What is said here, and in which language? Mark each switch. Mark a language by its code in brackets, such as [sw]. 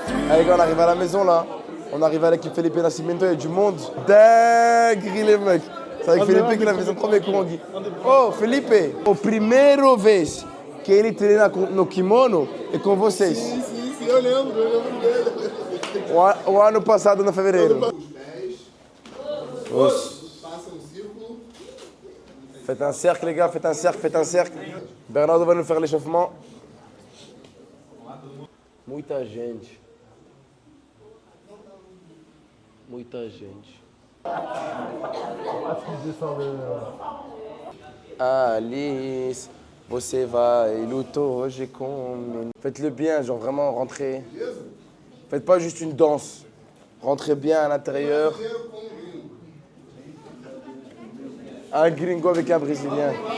[fr] Allez, gars, on arrive à la maison là. On arrive avec Felipe Nascimento et du monde. Dinguerie les mecs. C'est avec Felipe qu'il a fait son premier cours en Gui. [pt] Oh, Felipe, o primeiro vez que ele treina no kimono é com vocês. Sim, eu lembro dele. O ano passado, no fevereiro. Passa um círculo. [fr] Faites un cercle, les gars, faites un cercle. Bernardo va nous faire l'échauffement. [pt] Muita gente. Muita gente. Alice, você vai lutar hoje comigo. [fr] Faites-le bien, genre vraiment rentrez. Faites pas juste une danse. Rentrez bien à l'intérieur. Un gringo avec un brésilien.